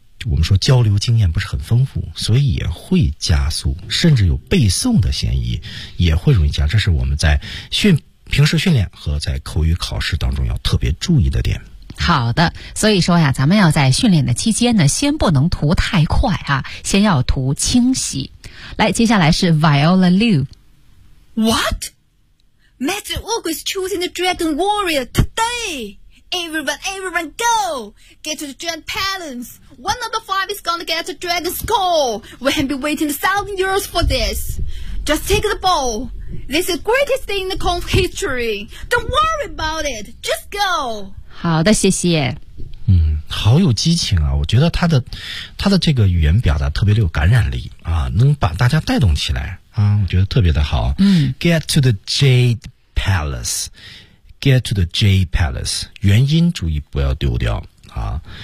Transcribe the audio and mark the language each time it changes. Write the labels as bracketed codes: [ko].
[zh] 我们说交流经验不是很丰富，所以也会加速，甚至有背诵的嫌疑，也会容易加。这是我们在平时训练和在口语考试当中要特别注意的点。好的，所以说呀，咱们要在训练的期间呢，先不能涂太快啊，先要涂清晰。来，接下来是 Viola Liu。 [en] What? Master Wu is choosing the Dragon Warrior today. Everyone go! Get to the Dragon Palace. One of the five is gonna get the Dragon Skull. We have been waiting 1,000 years for this. Just take the ball. This is the greatest thing in the Kung Fu history. Don't worry about it. Just go. [zh] 好的，谢谢。嗯，好有激情啊，我觉得他的这个语言表达特别的有感染力啊，能把大家带动起来啊，我觉得特别的好。嗯 [en] ,get to the Jade Palace, get to the Jade Palace, [zh] 元音注意不要丢掉啊。